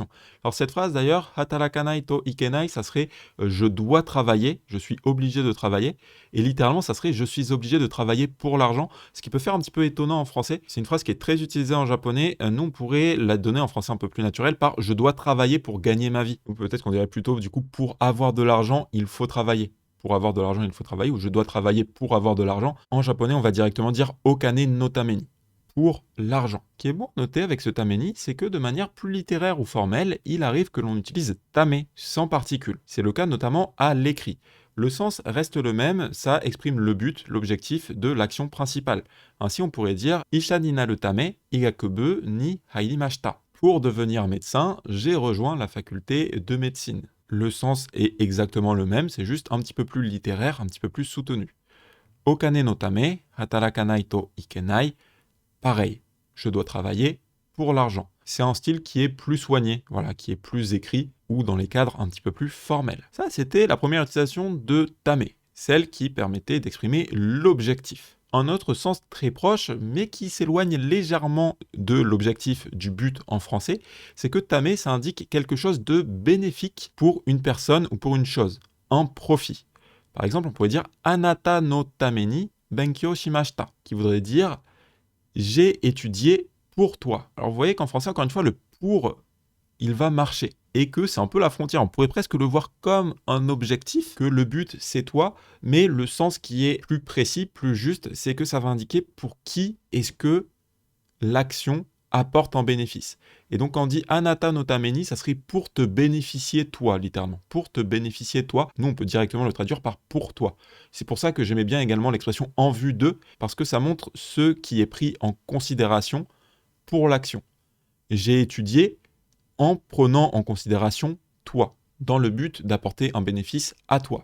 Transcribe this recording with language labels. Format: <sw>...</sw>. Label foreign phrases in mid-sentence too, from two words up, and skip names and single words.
<fr>Alors cette phrase d'ailleurs,</fr> <ja>働かないといけない,</ja> <fr>ça serait je dois travailler, je suis obligé de travailler, et littéralement ça serait je suis obligé de travailler pour l'argent, ce qui peut faire un petit peu étonnant en français. C'est une phrase qui est très utilisée en japonais, nous on pourrait la donner en français un peu plus naturel par je dois travailler pour gagner ma vie. Ou peut-être qu'on dirait plutôt du coup pour avoir de l'argent, il faut travailler. Pour avoir de l'argent, il faut travailler, ou je dois travailler pour avoir de l'argent. En japonais, on va directement dire</fr> <ja>お金のために,</ja> <fr>pour l'argent. Ce qui est bon à noter avec ce tameni, c'est que de manière plus littéraire ou formelle, il arrive que l'on utilise tame sans particule. C'est le cas notamment à l'écrit. Le sens reste le même, ça exprime le but, l'objectif de l'action principale. Ainsi, on pourrait dire</fr> <ja>医者になるため、医学部に入りました.</ja> <fr>Pour devenir médecin, j'ai rejoint la faculté de médecine. Le sens est exactement le même, c'est juste un petit peu plus littéraire, un petit peu plus soutenu.</fr> <ja>お金のため、働かないといけない.</ja> <fr>Pareil, je dois travailler pour l'argent. C'est un style qui est plus soigné, voilà, qui est plus écrit ou dans les cadres un petit peu plus formels. Ça, c'était la première utilisation de tame, celle qui permettait d'exprimer l'objectif. Un autre sens très proche, mais qui s'éloigne légèrement de l'objectif du but en français, c'est que tame, ça indique quelque chose de bénéfique pour une personne ou pour une chose, un profit. Par exemple, on pourrait dire</fr> <ja>あなたのために勉強しました,</ja> <fr>qui voudrait dire j'ai étudié pour toi. Alors vous voyez qu'en français, encore une fois, le pour, il va marcher. Et que c'est un peu la frontière. On pourrait presque le voir comme un objectif, que le but c'est toi, mais le sens qui est plus précis, plus juste, c'est que ça va indiquer pour qui est-ce que l'action apporte un bénéfice. Et donc quand on dit</fr> <ja>あなたのために,</ja> <fr>ça serait pour te bénéficier toi, littéralement. Pour te bénéficier toi. Nous, on peut directement le traduire par pour toi. C'est pour ça que j'aimais bien également l'expression en vue de, parce que ça montre ce qui est pris en considération pour l'action. J'ai étudié en prenant en considération toi, dans le but d'apporter un bénéfice à toi.</fr>